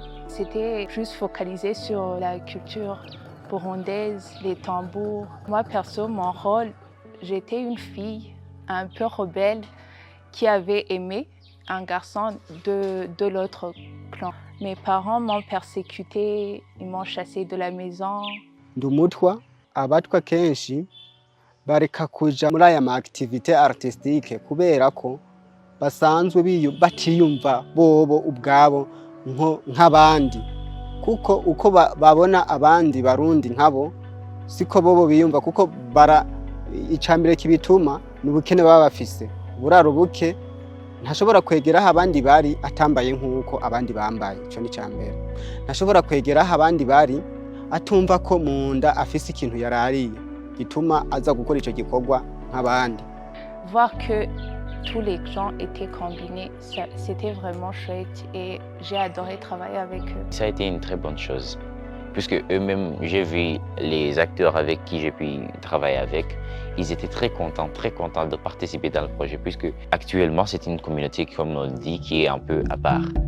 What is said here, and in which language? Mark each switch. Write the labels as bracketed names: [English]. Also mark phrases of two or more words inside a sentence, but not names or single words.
[French] C'était plus focalisé sur la culture burundaise, les tambours. Moi, perso, mon rôle, j'étais une fille un peu rebelle qui avait aimé un garçon de l'autre clan. Mes parents m'ont persécuté, ils m'ont chassé de la maison. [Rundi] Ndumutwa abatwa kenshi bareka kuja muri aya ma [French] activité artistique [Rundi] kubera ko basanzwe batiyumva bobo ubwabo nk'abandi kuko uko babona abandi barundi nkabo siko bobo biyumva kuko icambire kibituma n'ubukene baba bafise buraro buke ntashobora kwegeraho abandi bari atambaye nk'uko abandi bambaye. Ico ni cambere ntashobora kwegeraho abandi bari atumva ko munda afise ikintu yarariye gituma aza gukora ico gikorwa nk'abandi. [French] Voir que tous les gens étaient combinés, c'était vraiment chouette et j'ai adoré travailler avec eux. Ça a été une très bonne chose puisque eux-mêmes, j'ai vu les acteurs avec qui j'ai pu travailler avec, ils étaient très contents de participer dans le projet, puisque actuellement, c'est une communauté, comme on le dit, qui est un peu à part.